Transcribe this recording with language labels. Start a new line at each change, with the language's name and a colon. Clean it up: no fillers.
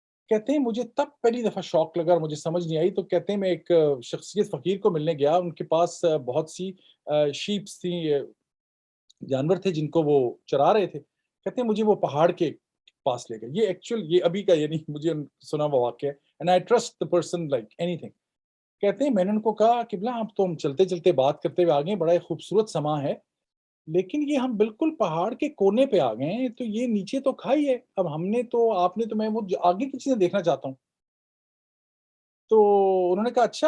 Urdu: کہتے ہیں مجھے تب پہلی دفعہ شوق لگا اور مجھے سمجھ نہیں آئی. تو کہتے ہیں میں ایک شخصیت فقیر کو ملنے گیا, ان کے پاس بہت سی شیپس تھیں, جانور تھے جن کو وہ چرا رہے تھے. کہتے ہیں مجھے وہ پہاڑ کے پاس لے گئے. یہ ایکچوئل یہ ابھی کا یعنی مجھے سنا ہوا واقعہ ہے.
English: And I trust the person like anything.
Urdu: کہتے ہیں میں نے ان کو کہا کہ بلا اب تو ہم چلتے چلتے بات کرتے ہوئے آگے, بڑا خوبصورت سما ہے, لیکن یہ ہم بالکل پہاڑ کے کونے پہ آ گئے ہیں, تو یہ نیچے تو کھائی ہے. اب ہم نے تو آپ نے تو میں وہ آگے کی چیزیں دیکھنا چاہتا ہوں. تو انہوں نے کہا اچھا.